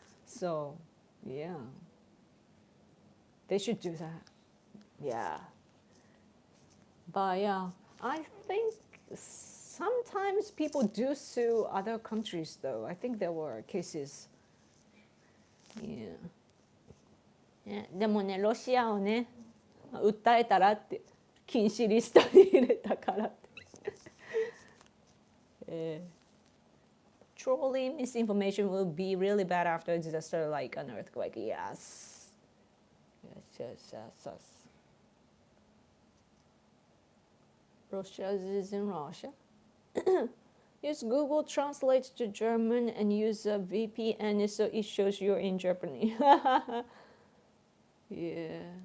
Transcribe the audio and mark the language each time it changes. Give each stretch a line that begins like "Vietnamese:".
English: So, yeah. They should do that. Yeah. But yeah, I think sometimes people do sue other countries, though. I think there were cases. Yeah.
Japanese: ね、でもね、ロシアをね、訴えたらって禁止リストに入れたからって。
English: Trolling misinformation will be really bad after a disaster like an earthquake. Yes. Yes. Russia is in Russia. Use Google Translate to German and use a VPN so it shows you're in Germany. Yeah.